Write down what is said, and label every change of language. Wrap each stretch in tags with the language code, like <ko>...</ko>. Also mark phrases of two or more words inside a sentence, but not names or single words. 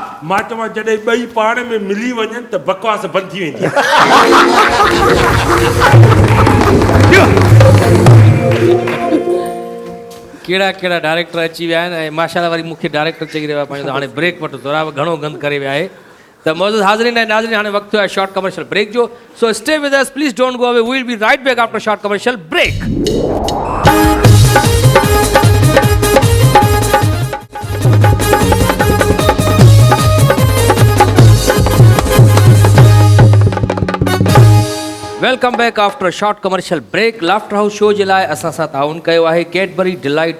<sd>मां चवां जॾहिं ॿई पाण में मिली वञनि त बकवास बंदि थी वेंदी कहिड़ा कहिड़ा डायरेक्टर अची विया आहिनि ऐं माशाल्लाह वरी मूंखे डायरेक्टर चई रहियो आहे पंहिंजो हाणे ब्रेक वठो ज़रा घणो गंद करे विया आहे त मौजूद हाज़रीन ऐं नाज़रीन हाणे वक़्तु आहे</sd> <en>short commercial break</en> <sd>जो</sd> <en>so stay with us please don't go away we will be right back after short commercial break Welcome back after short commercial break Laughter House show</en> <sd>जे लाइ असां सां ताउन कयो आहे</sd> <en>कैडबरी डिलाइट</en>